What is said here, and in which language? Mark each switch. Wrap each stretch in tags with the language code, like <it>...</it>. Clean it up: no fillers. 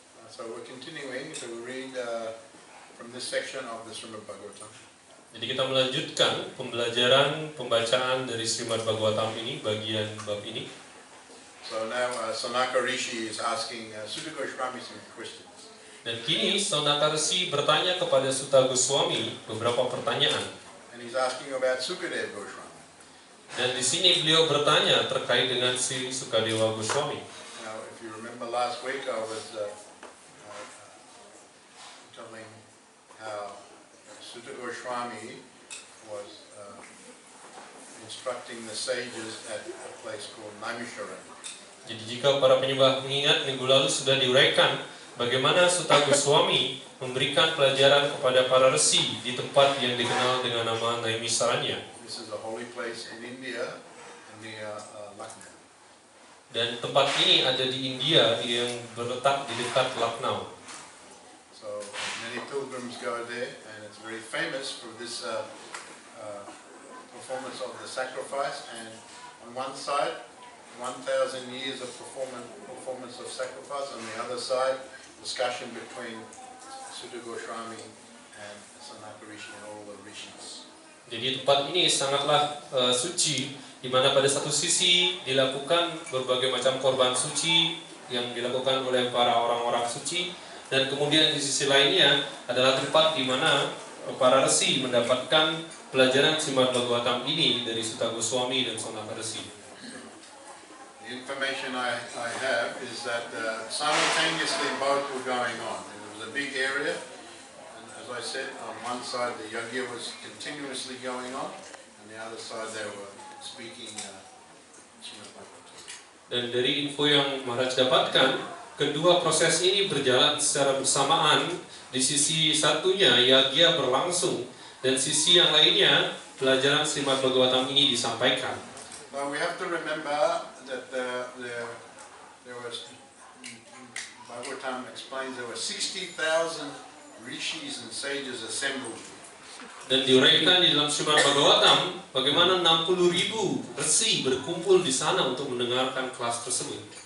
<en>So we're continuing to read from this section of the Srimad Bhagavatam.</en> <id>Jadi kita melanjutkan pembacaan dari Srimad Bhagavatam ini, bagian bab ini.</id> <en>So now Sanaka Rishi is asking Sutta Goswami some questions.</en> <id>Dan kini Sanaka Rishi bertanya kepada Sutta Goswami beberapa pertanyaan.</id> <en>And he's asking about Sukadeva Goswami.</en> <id>Dan di sini beliau bertanya terkait dengan si Sukadewa Goswami.</id> <en>Now, if you remember last week, I was telling how Sutta Goswami was instructing the sages at a place called Naimisharan.</en> <id>Jadi jika para penyembah mengingat minggu lalu sudah diuraikan bagaimana Sutta Goswami memberikan pelajaran kepada para resi di tempat yang dikenal dengan nama Naimisaranya.</id> <en>This is a holy place in India, near Lucknow.</en> <id>Dan tempat ini ada di India yang berletak di dekat Lucknow.</id> <en>So many pilgrims go there, and it's very famous for this performance of the sacrifice. And on one side, 1,000 years of performance of sacrifice. On the other side, discussion between Sutta Goswami and Sanaka Rishi and all the rishis.</en> <id>Jadi tempat ini sangatlah suci, di mana pada satu sisi dilakukan berbagai macam korban suci yang dilakukan oleh para orang-orang suci, dan kemudian di sisi lainnya adalah tempat di mana para resi mendapatkan pelajaran Srimad Bhagavatam ini dari Sutta Goswami dan Sanaka Rishi.</id> <en>The information I have is that simultaneously both were going on. It was a big area, and as I said, on one side the yajna was continuously going on, and the other side they were speaking Srimad Bhagavatam.</en> <id>Dan dari info yang Maharaj dapatkan, kedua proses ini berjalan secara bersamaan. Di sisi satunya yajna berlangsung, dan sisi yang lainnya pelajaran Srimad Bhagavatam ini disampaikan.</id> <en>But we have to remember that there was, Bhagavatam explains there were 60,000 rishis and sages assembled.</en> <id>Dan diuraikan di dalam Srimad Bhagavatam bagaimana 60.000 resi berkumpul di sana untuk mendengarkan kelas tersebut.</id>